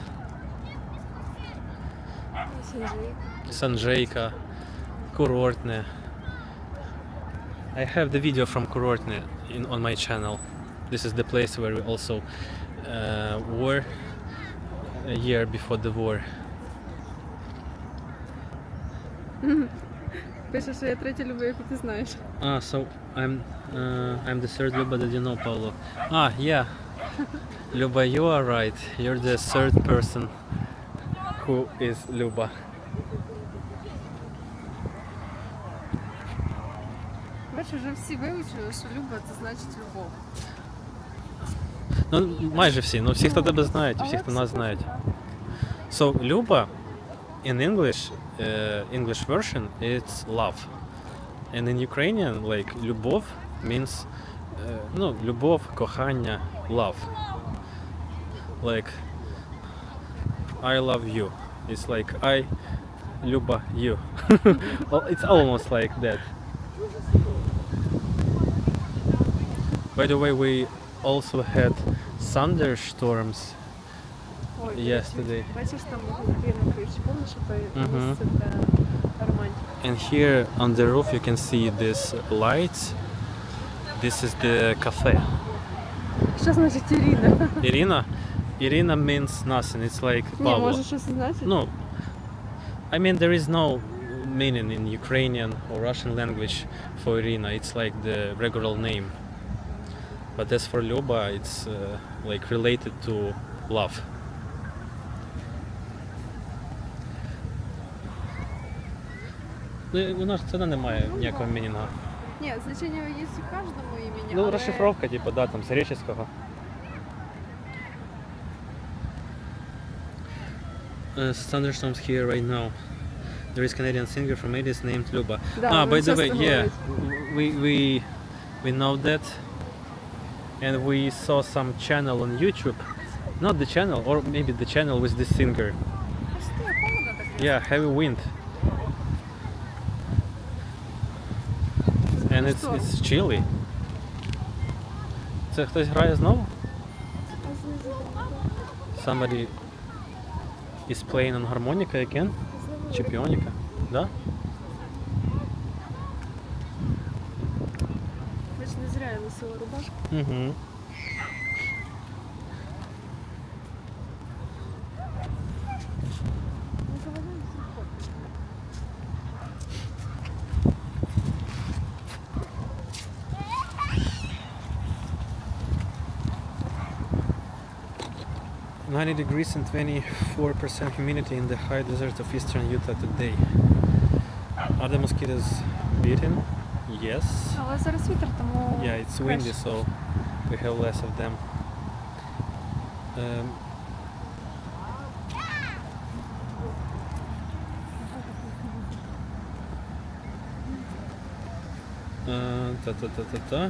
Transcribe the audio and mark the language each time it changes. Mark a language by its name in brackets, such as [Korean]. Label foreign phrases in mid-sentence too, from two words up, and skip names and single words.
[English] Sanjayka, Kurortne. I have the video from Kurortne on my channel. This is the place where we also were a year before the war. [Ukrainian] Пише, що я третя Люба, яку ти знаєш. [English] So I'm the third Luba that you know, Paulo. Yeah. Luba, you are right. You're the third person who is Luba. [Ukrainian] Бачиш, вже всі вивчили, що Люба це значить любов. Ну, майже всі. Ну, всі, хто тебе знають, і всі, хто нас знають. [English] So, Luba, in English, English version, it's love. And in Ukrainian, like, любов means, [Ukrainian] любов, кохання, [English] love. Like, I love you. It's like, I, Luba, you. Well, it's almost like that. By the way, we also had thunderstorms [Ukrainian] Ой, [English] yesterday. [Ukrainian] Бачиш, там внутрі на криші, помниш, що це місце для романтики. [English] And here on the roof you can see these lights. This is the cafe. [Ukrainian] Що значить Ірина? [English] Irina? Irina means nothing. It's like [Ukrainian] Ні, Pavlo. може щось значить? [English] No. I mean there is no meaning in Ukrainian or Russian language for Irina. It's like the regular name. But as for Luba, it's like related to love. [Ukrainian] Ну, воно ж це не має ніякого мінінга. Ні, значення є у кожному імені, Ну, але... розшифровка, типу, да, там, з греческого. [English] Thunderstorms here right now. There is Canadian singer from 80s named Luba. [Ukrainian] Да, [English] By the [Ukrainian] часто [English] way, yeah, [Ukrainian] говорять. [English] we know that, and we saw some channel on YouTube. Not the channel, or maybe the channel with this singer. [Ukrainian] Пусте, холодно таке. [English] Yeah, heavy wind. And it's chilly. [Ukrainian] Це хтось грає знову? [English] Somebody is playing on harmonica again? [Ukrainian] Чи піоніка? Да? Бач, не зря я носила рубашку. Угу. Не завалюйся, хлопці. [English] $90 degrees and 24% humidity in the high desert of eastern Utah today. Are the mosquitoes beating? yes. [Ukrainian] Але зараз вітер, тому [English] Yeah, it's [Ukrainian] краще. [English] windy, so we have less of them. Um, ta.